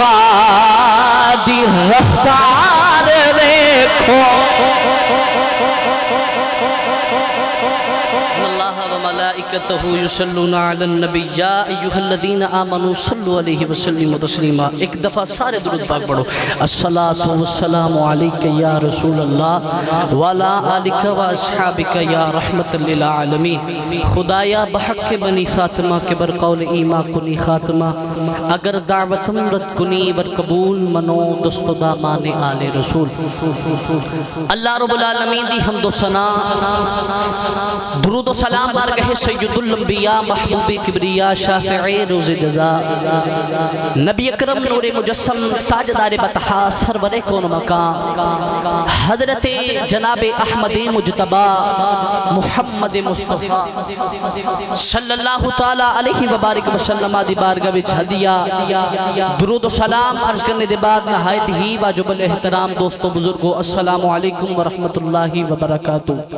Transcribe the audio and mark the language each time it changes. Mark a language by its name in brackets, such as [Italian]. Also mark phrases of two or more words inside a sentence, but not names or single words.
[Punjabi] دی رفتار دیکھو [Arabic] اللہ و ملائکتہ یصلون علی النبی یا ایھا الذین آمنوا صلوا علیہ وسلموا تسلیما. [Punjabi] ایک دفعہ سارے درود پاک پڑھو. [Arabic] الصلاۃ والسلام علیک یا رسول اللہ وعلی آلک و اصحابک یا رحمت للعالمین. [Persian] خدایا بحق بنی فاطمہ کے بر قول ایما کنی خاتمہ اگر دعوتم رد کنی بر قبول منو دست و دامان آل رسول. [Arabic] اللہ رب العالمین [Punjabi] دی حمد و ثنا درود و سلام بارگاہ سید الانبیاء محبوب کبریا شافع روز جزا نبی اکرم نور مجسم تاجدار بطحا سرور کون مقام حضرت جناب احمد مجتبی محمد مصطفیٰ [Arabic] صلی اللہ تعالی علیہ وبارک وسلم [Punjabi] دی بارگاہ وچ ہدیہ درود و سلام عرض کرنے دے بعد نہایت ہی واجب الاحترام دوستو بزرگو [Arabic] السلام علیکم ورحمت اللہ وبرکاتہ.